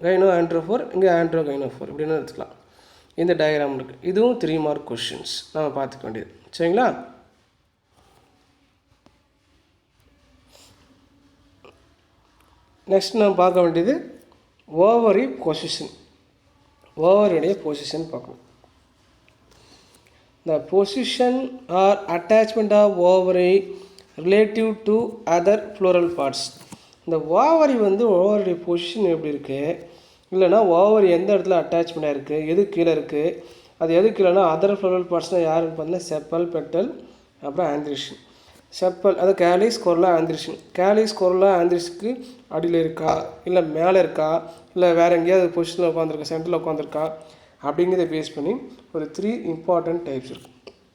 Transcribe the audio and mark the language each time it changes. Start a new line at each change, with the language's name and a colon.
Tamil: கைனோ ஆண்ட்ரோஃபோர், இங்கே ஆண்ட்ரோகைனோஃபோர் இப்படின்னு எடுத்துக்கலாம். இந்த டயக்ராம் இருக்குது. இதுவும் 3 மார்க் கொஷின்ஸ் நம்ம பார்த்துக்க வேண்டியது. சரிங்களா? நெக்ஸ்ட் நம்ம பார்க்க வேண்டியது ஓவரி பொசிஷன். ஓவரியுடைய பொசிஷன் பார்க்கணும்.
English: The position or attachment of ovary relative to other floral parts.
Tamil: இந்த ஓவரி வந்து ஓவரியுடைய பொசிஷன் எப்படி இருக்குது, இல்லைனா ஓவரி எந்த இடத்துல அட்டாச்மெண்ட்டாக இருக்குது, எது கீழே இருக்குது, அது எது கீழேனா அதர் ஃப்ளோரல் பார்ட்ஸ்னால் யாருன்னு பார்த்தீங்கன்னா செப்பல், பெட்டல், அப்புறம் ஆந்த்ரீஷியம். செப்பல் அது கேலிக்ஸ், கொர்லா, ஆந்த்ரீஷியம். கேலிக்ஸ், கொர்லா, ஆந்த்ரீஸுக்கு அடியில் இருக்கா, இல்லை மேலே இருக்கா, இல்லை வேறு எங்கேயாவது பொசிஷனில் உட்காந்துருக்கா, சென்டரில் உட்காந்துருக்கா அப்படிங்கிறத பேஸ் பண்ணி ஒரு 3 இம்பார்ட்டன்ட் டைப்ஸ் இருக்குது.